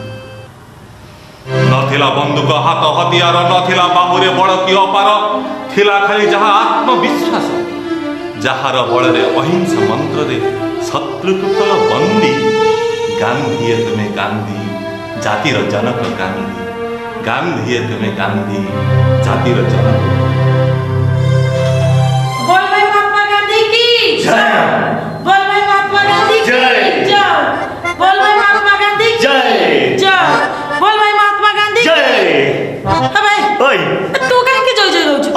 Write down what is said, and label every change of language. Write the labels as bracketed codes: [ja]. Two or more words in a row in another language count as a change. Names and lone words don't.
[or] ନଥିଲା ବନ୍ଧୁକ ହାତ ହତିଆର, ନଥିଲା ବାହୁରେ ବଳ କି ଅପାର, ଥିଲା ଖାଲି ଯାହା ଆତ୍ମବିଶ୍ୱାସ, ଯାହାର ବଳରେ ଅହିଂସା ମନ୍ତ୍ରରେ ଶତ୍ରୁକୁ କଲ ବନ୍ଦୀ। ଗାନ୍ଧୀ ତୁମେ ଗାନ୍ଧୀ, ଜାତିର ଜନକ ଗାନ୍ଧୀ। ଗାନ୍ଧୀ ତୁମେ ଗାନ୍ଧୀ, ଜାତିର ଜନକ। [hi] बोल भाई महात्मा गांधी की जय। बोल भाई महात्मा गांधी की जय। बोल भाई महात्मा गांधी की जय। बोल भाई महात्मा गांधी की अबे ओए तू काहे के जय जय रहउछ?